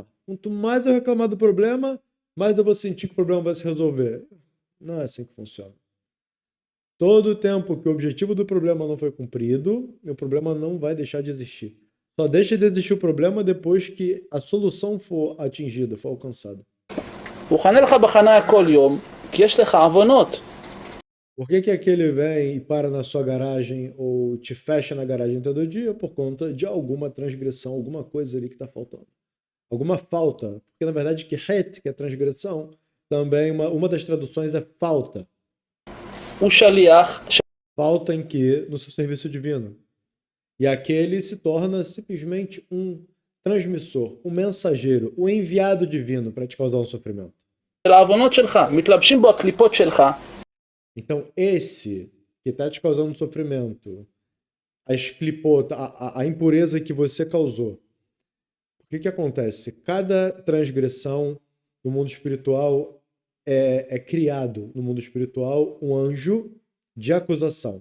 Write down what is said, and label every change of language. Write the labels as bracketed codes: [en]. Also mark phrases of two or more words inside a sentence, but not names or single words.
[pt] Quanto mais eu reclamar do problema, mais eu vou sentir que o problema vai se resolver. Não é assim que funciona. Todo o tempo que o objetivo do problema não foi cumprido, o problema não vai deixar de existir. Só deixa de existir o problema depois que a solução for atingida, for alcançada. [he] הוא חנה לך בחניה כל יום, כי יש לך עוונות. [pt] Por que aquele vem e para na sua garagem ou te fecha na garagem todo dia? Por conta de alguma transgressão, alguma coisa ali que está faltando. Alguma falta. Porque na verdade que het, que é transgressão, também uma das traduções é falta. [he] הוא שליח, [pt] Falta em que? No seu serviço divino. E aquele se torna simplesmente um transmissor, um mensageiro, um enviado divino para te causar um sofrimento. [he] של העוונות שלך, מתלבשים בו הקליפות שלך. [pt] Então, esse que está te causando sofrimento, as clipot, a impureza que você causou, o que acontece? Cada transgressão no mundo espiritual é criado no mundo espiritual um anjo de acusação.